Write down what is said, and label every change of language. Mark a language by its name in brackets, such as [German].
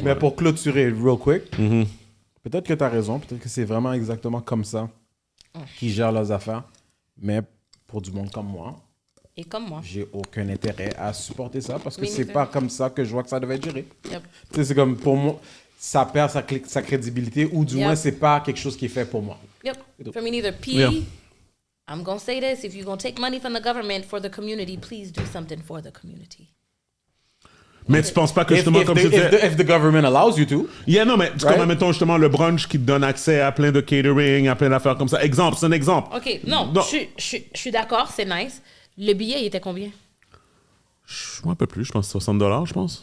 [French] mais pour clôturer [English] real quick, [French] peut-être que tu as raison, peut-être que c'est vraiment exactement comme ça qu'ils gèrent leurs affaires, mais pour du monde comme moi, Et comme moi. j'ai aucun intérêt à supporter ça parce que [English] Me [French] c'est [English] neither. [French] pas comme ça que je vois que ça devait être géré. [English] Yep. [French] Tu sais, c'est comme pour moi, ça perd sa crédibilité ou du [English] Yep. [French] moins c'est pas quelque chose qui est fait pour moi. [English] Yep. For me neither. P, Yeah. I'm going to say this. If you're going to take money from the government for the community, please do something for the community. [French] Mais tu penses pas que justement, comme je disais... [English] If the government allows you to. [French] Yeah, non, mais tu [English] Right? [French] comme, mettons justement le brunch qui te donne accès à plein de catering, à plein d'affaires comme ça. Exemple, c'est un exemple. OK, non, Non. je suis d'accord, c'est nice. Le billet, il était combien? Moi, un peu plus, je pense $60, je pense.